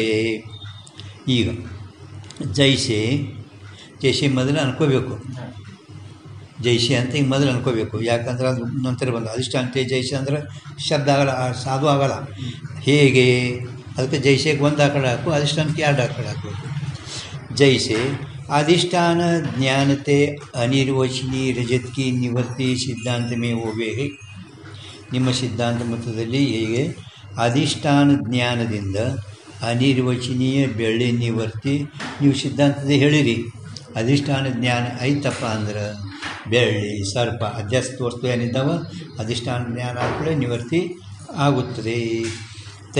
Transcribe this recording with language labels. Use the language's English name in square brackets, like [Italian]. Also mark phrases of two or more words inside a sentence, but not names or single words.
[Kannada] ಈಗ ಜೈಸೆ ಮೊದಲು ಅನ್ಕೋಬೇಕು ಜೈಸೆ ಅಂತ ಈಗ ಮೊದಲು ಅನ್ಕೋಬೇಕು ಯಾಕಂದ್ರೆ ಅದು ನಂತರ ಬಂದ ಅಧಿಷ್ಠಾಂತೆ ಜೈಸೆ ಅಂದ್ರೆ ಶಬ್ದ ಆಗಲ್ಲ ಸಾಧು ಆಗಲ್ಲ. ಹೇಗೆ ಅದಕ್ಕೆ ಜೈಸೆಗೆ ಒಂದು ಆ ಕಡೆ ಹಾಕು ಅಧಿಷ್ಠಾನಕ್ಕೆ ಎರಡು ಆ ಕಡೆ ಹಾಕಬೇಕು. [Hindi] ಜೈಸೆ अधिष्ठान ज्ञानते अनिर्वचनीय रजत की निवृत्ति सिद्धांत में होवे है. [Kannada] ನಿಮ್ಮ ಸಿದ್ಧಾಂತ ಮತದಲ್ಲಿ ಹೇಗೆ ಅಧಿಷ್ಠಾನ ಜ್ಞಾನದಿಂದ ಅನಿರ್ವಚನೀಯ ಬೆಳ್ಳಿ ನಿವರ್ತಿ ನೀವು ಸಿದ್ಧಾಂತದ ಹೇಳಿರಿ. ಅಧಿಷ್ಠಾನ ಜ್ಞಾನ ಐತಪ್ಪ ಅಂದ್ರೆ ಬೆಳ್ಳಿ ಸರ್ಪ ಅಧ್ಯಾಸ್ತ ವಸ್ತು ಏನಿದ್ದಾವ ಅಧಿಷ್ಠಾನ ಜ್ಞಾನ ಕೂಡ ನಿವರ್ತಿ ಆಗುತ್ತದೆ.